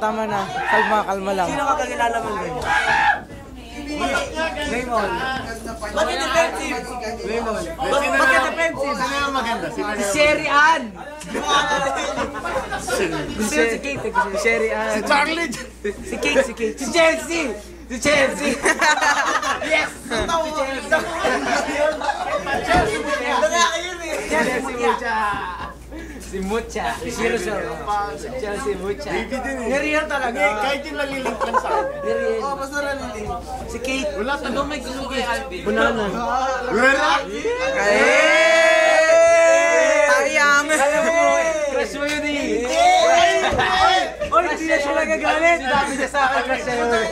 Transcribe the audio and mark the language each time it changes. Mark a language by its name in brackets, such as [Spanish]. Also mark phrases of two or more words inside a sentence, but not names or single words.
[Filipino] Kalma lang. Sino ka kakilala mo din? Raymond. Bakit defensive? Raymond. Bakit defensive? Sino yung maganda? Sino yung... Sherry Ann. Si Kate. Si Sherry Ann. Si Charlie! Si Kate. Si Chelsea. Si Chelsea. Yes. Chelsea Mucha. Si Mucha. Si Shirosol. Chelsea Mucha. Baby din eh. Nariyan talaga. Kahit yung nalilink lang sa akin. Nariyan. Basta nalilink. Si Kate. Wala Ano may gusto kay Alvin? Punana. Wala! Sayang. Alam mo, crush mo yun eh. Oy, hindi na siya nagagalit. Sabi niya sa akin, crush siya yun.